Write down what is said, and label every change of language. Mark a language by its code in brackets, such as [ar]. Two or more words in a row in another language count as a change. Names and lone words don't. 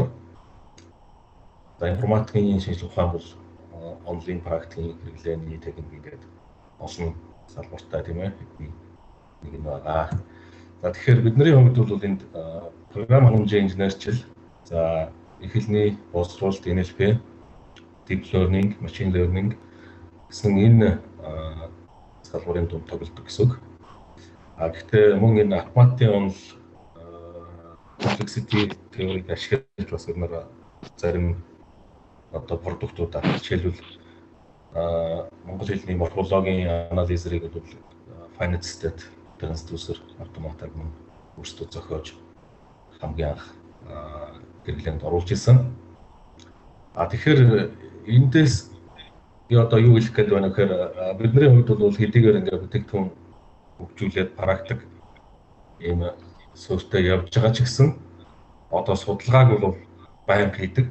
[mn] За информатикийн шинжилгээ ухаан бол онлайн практикийн хэрэглээний техник гэдэг олон салбартай тийм ээ нэг нь байгаа. За тэгэхээр бидний хувьд бол энд програм хангамжийн инженерчил, за эхлэлний боловсруулалт NLP, [en] deep learning, machine learning [mn] гэсэн энэ салбарын дунд тоглодог гэсэн үг. Гэхдээ мөн энэ автоматын онол [en] complexity theory- [mn] г ашиглаж бас өнөр зарим одоо продуктуудаа жишээлбэл монгол хэлний морфологийн анализерийг бол [en] finite state transducer [mn] автоматар мөн өөрсдөө зохиож хамгийн анх хэрэглээнд оруулж ирсэн. Тэгэхээр эндээс одоо юу хэлэх гээд байна гэхээр бидний хувьд бол хэдийгээр ингээд бүтээгдэхүүн хөгжүүлээд практик ийм суурьтай явж байгаа ч гэсэн одоо судалгааг бол байнга хийдэг.